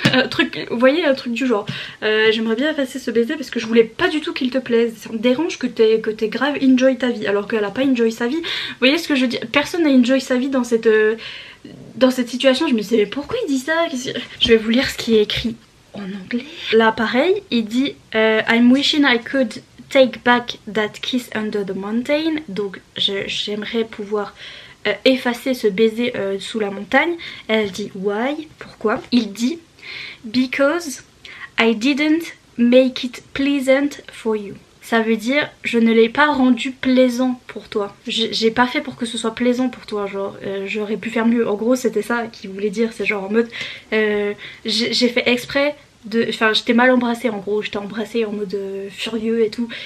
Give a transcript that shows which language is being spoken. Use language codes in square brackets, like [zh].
[fr] Truc, vous voyez, un truc du genre. J'aimerais bien effacer ce baiser parce que je voulais pas du tout qu'il te plaise. Ça me dérange que t'aies grave enjoy ta vie alors qu'elle a pas enjoy sa vie. Vous voyez ce que je veux dire? Personne n'a enjoy sa vie dans cette situation. Je me disais mais pourquoi il dit ça? Je vais vous lire ce qui est écrit en anglais. Là pareil, il dit [en] I'm wishing I could take back that kiss under the mountain. [fr] Donc j'aimerais pouvoir effacer ce baiser sous la montagne. Elle dit why? Pourquoi? Il dit [en] because I didn't make it pleasant for you. [fr] Ça veut dire je ne l'ai pas rendu plaisant pour toi. J'ai pas fait pour que ce soit plaisant pour toi, genre j'aurais pu faire mieux. En gros c'était ça qu'il voulait dire, c'est genre en mode j'ai fait exprès de... Enfin j'étais mal embrassée en gros, j'étais embrassée en mode furieux et tout.